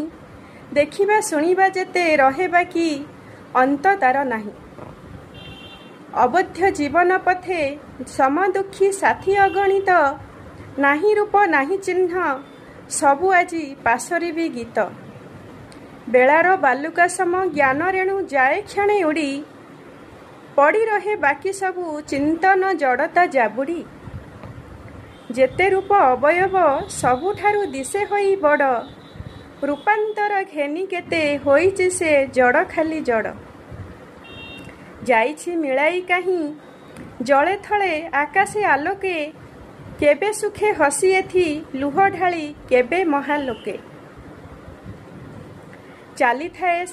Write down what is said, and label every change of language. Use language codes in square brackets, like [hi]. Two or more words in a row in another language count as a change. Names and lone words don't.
[or] ଦେଖିବା ଶୁଣିବା ଯେତେ ରହେ ବାକି, ଅନ୍ତ ତାର ନାହିଁ। ଅବଧ୍ୟ ଜୀବନ ପଥେ ସମ ଦୁଖୀ ସାଥୀ ଅଗଣିତ। ନାହିଁ ରୂପ ନାହିଁ ଚିହ୍ନ, ସବୁ ଆଜି ପାସୋରି ଭି ଗୀତ। ବେଳାର ବାଲୁକା ସମ ଜ୍ଞାନ ରେଣୁ ଯାଏ କ୍ଷଣେ ଉଡ଼ି। ପଡ଼ି ରହେ ବାକି ସବୁ ଚିନ୍ତନ ଜଡ଼ତା ଜାବୁଡ଼ି। ଯେତେ ରୂପ ଅବୟବ ସବୁଠାରୁ ଦିଶେ ହୋଇ ବଡ଼। ରୂପାନ୍ତର ଘେନି କେତେ ହୋଇଛି ସେ ଜଡ଼ ଖାଲି ଜଡ଼। ଯାଇଛି ମିଳାଇ କାହିଁ ଜଳେ ଥଳେ ଆକାଶେ ଆଲୋକେ। କେବେ ସୁଖେ ହସି ଏଥି ଲୁହ ଢାଳି କେବେ ମହାଲୋକେ। ଚାଲି ଥାଏ